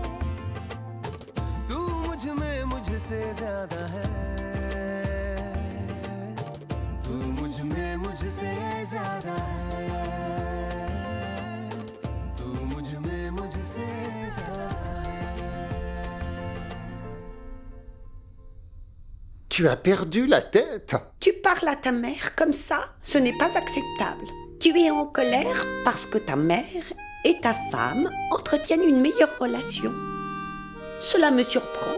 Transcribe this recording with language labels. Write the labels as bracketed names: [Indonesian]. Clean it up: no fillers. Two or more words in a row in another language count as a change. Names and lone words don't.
[Hindi] तू मुझ में मुझसे ज्यादा है, तू मुझ में मुझसे ज्यादा है, तू मुझ में मुझसे ज्यादा है। [French] Tu as perdu la tête. Tu parles à ta mère comme ça, ce n'est pas acceptable. Tu es en colère parce que ta mère et ta femme entretiennent une meilleure relation. Cela me surprend.